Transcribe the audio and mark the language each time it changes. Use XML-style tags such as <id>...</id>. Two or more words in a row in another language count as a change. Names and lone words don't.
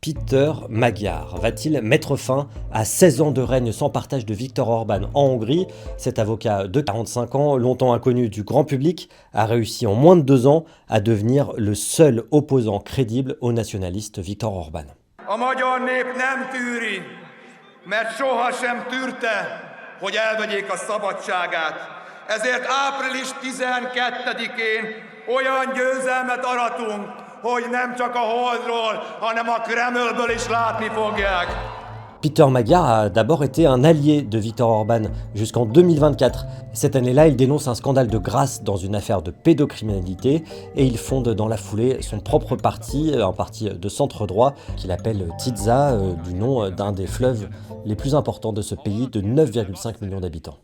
<fr>Peter Magyar va-t-il mettre fin à 16 ans de règne sans partage de Viktor Orban en Hongrie? Cet avocat de 45 ans, longtemps inconnu du grand public, a réussi en moins de 2 ans à devenir le seul opposant crédible au nationaliste Viktor Orban.</fr> <hu>A magyar nép nem tűri, mert sohasem tűrte, hogy elvegyék a szabadságát. Ezért április 12-én olyan győzelmet aratunk, hogy nem csak a Holdról, hanem a Kremlből is látni fogják.</hu> <fr>Peter Magyar a d'abord été un allié de Viktor Orban jusqu'en 2024. Cette année-là, il dénonce un scandale de grâce dans une affaire de pédocriminalité et il fonde dans la foulée son propre parti, un parti de centre droit qu'il appelle Tisza, du nom d'un des fleuves les plus importants de ce pays de 9,5 millions d'habitants.</fr>